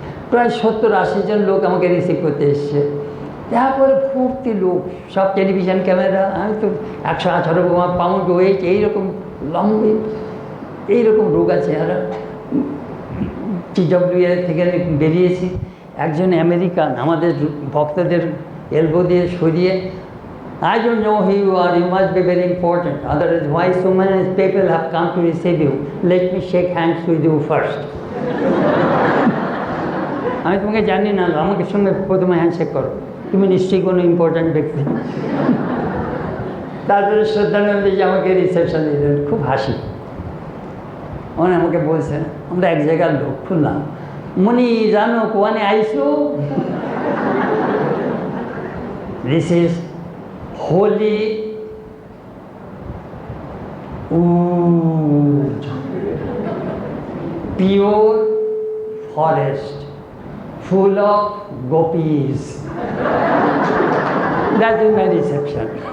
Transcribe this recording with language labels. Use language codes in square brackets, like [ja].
[bn] প্রায় 70-80 জন লোক আমাকে রিসিভ করতে এসছে। তারপরে ভর্তি লোক, সব টেলিভিশন ক্যামেরা। আমি তো 118 পাউন্ড ওয়েট, এইরকম লম্বে, এইরকম রোগ আছে। আর TWA থেকে বেরিয়েছি। একজন আমেরিকান আমাদের ভক্তদের এলবো দিয়ে সরিয়ে, [en] I don't know who you are, you must be very important, otherwise why so many people have come to receive you, let me shake hands with you first. [bn] আমি তোমাকে জানি না, আমাকে সঙ্গে প্রথমে হ্যান্ডশেক করো, তুমি নিশ্চয়ই কোনো ইম্পর্ট্যান্ট ব্যক্তি। তারপরে শ্রদ্ধানন্দজি আমাকে রিসেপশন দিলেন, খুব হাসি। উনি আমাকে বলছেন, আমরা এক জায়গার লোক, খুললাম, মনি জানো কোয়ানে আইসো, [en] This is holy wood, pure forest, full of gopis. That is my reception.